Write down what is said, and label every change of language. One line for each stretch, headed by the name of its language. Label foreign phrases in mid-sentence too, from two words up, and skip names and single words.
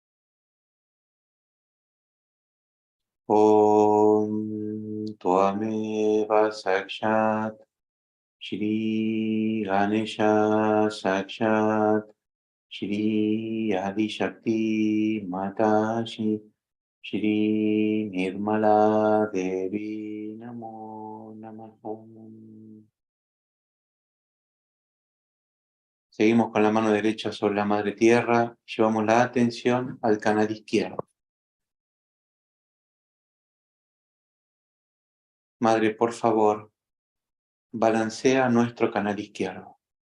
Sanskrit: ॐ त्वमेव साक्षात् श्री गणेश साक्षात् श्री आदि शक्ति माताजी श्री निर्मला देवी नमो नमः.
Spanish: Seguimos con la mano derecha sobre la madre tierra, llevamos la atención al canal izquierdo. Madre, por favor, balancea nuestro canal izquierdo.